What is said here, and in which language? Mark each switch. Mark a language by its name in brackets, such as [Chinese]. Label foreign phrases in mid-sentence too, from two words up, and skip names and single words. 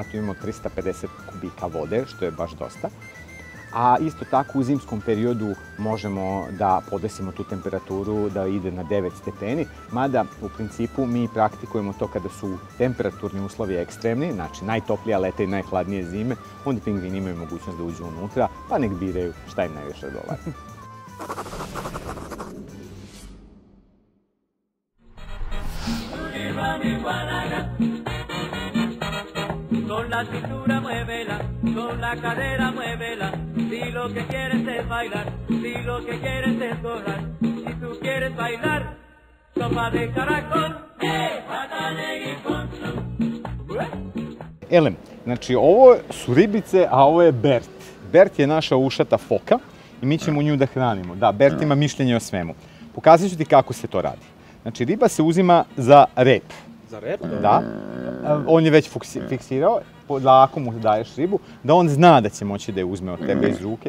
[Serbian] Tu imamo 350 kubika vode, što je baš dosta. A isto tako u zimskom periodu možemo da podesimo tu temperaturu da ide na 9 stepeni, mada u principu mi praktikujemo to kada su temperaturni uslovi ekstremni, znači najtoplija leta i najhladnije zime, onda pingvini imaju mogućnost da uđu unutra, pa nek biraju šta im najviše odgovara. [Spanish] Con la cintura muévela, con la cadera muévela. Si lo que quieres es bailar, si lo que quieres es gozar. Si tú quieres bailar, sopa de caracol, patale y poncho. [Serbian] Elem, znači ovo su ribice, a ovo je Bert. Bert je naša ušata foka i mi ćemo nju da hranimo. Da, Bert ima mišljenje o svemu. Pokazat ću ti kako se to radi. Znači, riba se uzima za rep. Za rep? Da. On je već fiksirao, lako mu daješ ribu, da on zna da će moći da je uzme od tebe iz ruke.